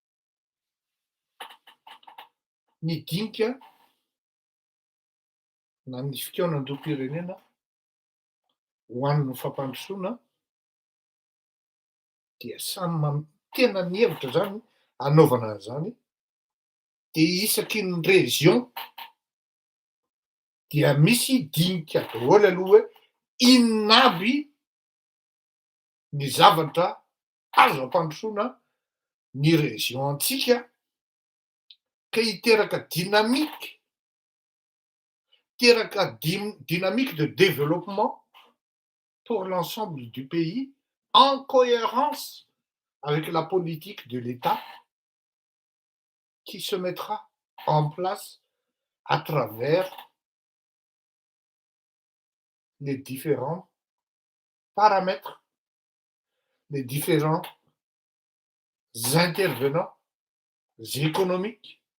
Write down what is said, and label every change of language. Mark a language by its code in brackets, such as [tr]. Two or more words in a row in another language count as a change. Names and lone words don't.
[mg] Ny dinika na ny fikaonan-doam-pirenena ho an'ny fampandrosoana dia samy tena ny hevitra zany anaovana an'izany de isaky ny région dia misy dinika daholo aloha hoe inona aby ny zavatra azo ampandrosoana ny région antsika ka hiteraka [fr] dynamique de développement pour l'ensemble du pays en cohérence avec la politique de l'État qui se mettra en place à travers les différents paramètres, les différents intervenants économiques.